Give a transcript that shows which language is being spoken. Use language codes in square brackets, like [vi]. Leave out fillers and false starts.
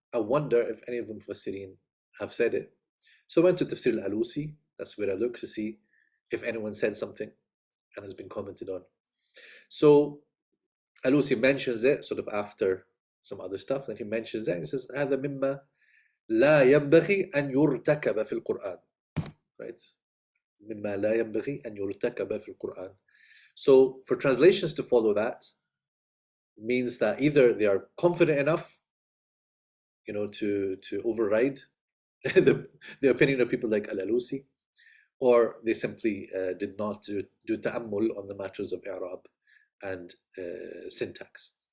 [en] I wonder if any of the Mufassirin have said it. So I went to Tafsir al-Alusi. That's where I look to see if anyone said something and has been commented on. So Alusi mentions it sort of after some other stuff, and he mentions it and he says, [ar] هذا مما لا ينبغي أن يرتكب في القرآن. [en] Right? [ar] مما لا ينبغي أن يرتكب في القرآن. [en] So for translations to follow that means that either they are confident enough, to override the opinion of people like Al-Alusi, or they simply did not do ta'ammul on the matters of i'rab and syntax.